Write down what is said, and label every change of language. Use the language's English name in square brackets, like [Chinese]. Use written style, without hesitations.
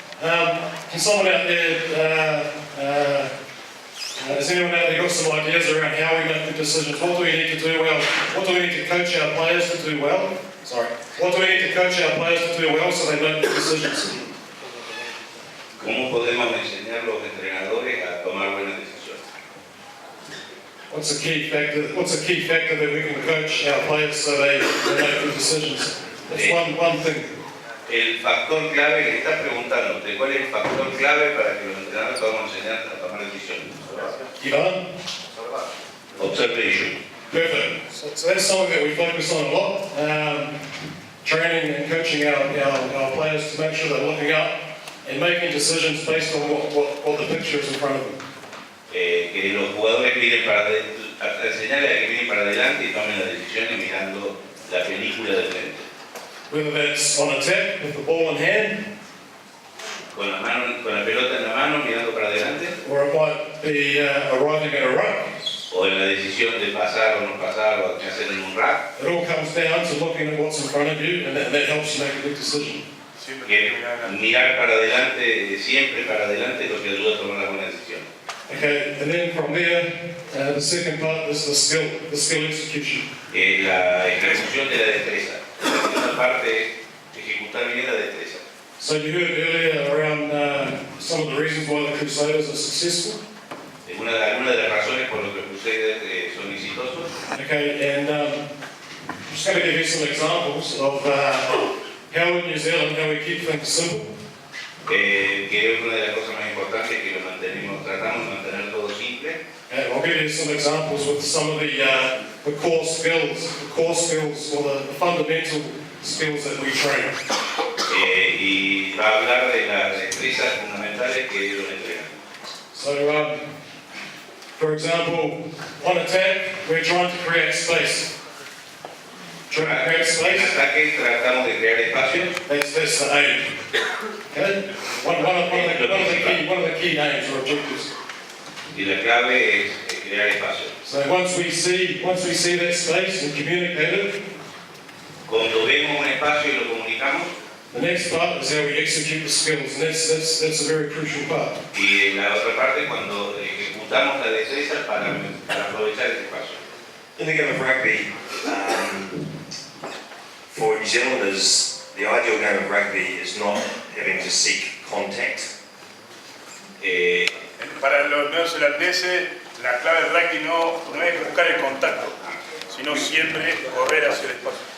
[English] Can someone out there, has anyone out there got some ideas around how we make good decisions? What do we need to do well? What do we need to coach our players to do well? What do we need to coach our players to do well so they make good decisions? [Spanish] ¿Cómo podemos enseñar a los entrenadores a tomar buenas decisiones? [English] What's a key factor that we can coach our players so they make good decisions? That's one thing. [Spanish] El factor clave que estás preguntando, ¿cuál es el factor clave para que los entrenadores podamos enseñar a tomar decisiones? [English] Observation. Perfect. So that's something that we focus on a lot. Training and coaching our players to make sure they're looking up and making decisions based on what the picture is in front of them. [Spanish] Que los jugadores miren enseñarles a que miren para adelante y tomen las decisiones mirando la película de frente. [English] Whether that's on attack with the ball in hand, [Spanish] con la pelota en la mano mirando para adelante, [English] or it might be arriving at a ruck. [Spanish] O en la decisión de pasar o no pasar o qué hacer en un rack. [English] It all comes down to looking at what's in front of you, and that helps you make a good decision. [Spanish] Que mirar para adelante, siempre para adelante, es lo que ayuda a tomar la buena decisión. [English] Okay, and then from there, the second part is the skill execution. [Spanish] La ejecución de la destreza. La segunda parte es ejecutar bien la destreza. [English] So you heard earlier around some of the reasons why the Crusaders are successful. [Spanish] Algunas de las razones por las que los Crusaders son exitosos. [English] Okay, and I'm just going to give you some examples of how in New Zealand, how we keep things simple. [Spanish] Que es una de las cosas más importantes que tratamos de mantener todo simple. [English] Okay, I'll give you some examples with some of the core skills or the fundamental skills that we train. [Spanish] Y va a hablar de las destrezas fundamentales que ellos entrenan. [English] So, for example, on attack, we're trying to create space. [Spanish] En ataque tratamos de crear espacio. [English] That's the aim. Okay? One of the key aims or objectives. [Spanish] Y la clave es crear espacio. [English] So once we see that space and communicate it, [Spanish] cuando vemos un espacio y lo comunicamos, [English] the next part is how we execute the skills, and that's a very crucial part. [Spanish] Y la otra parte cuando ejecutamos la destreza para aprovechar ese espacio. [English] In the game of rugby, for New Zealanders, the ideal game of rugby is not having to seek contact. [Spanish] Para los neozelandeses, la clave del rugby no es buscar el contacto, sino siempre correr hacia el espacio.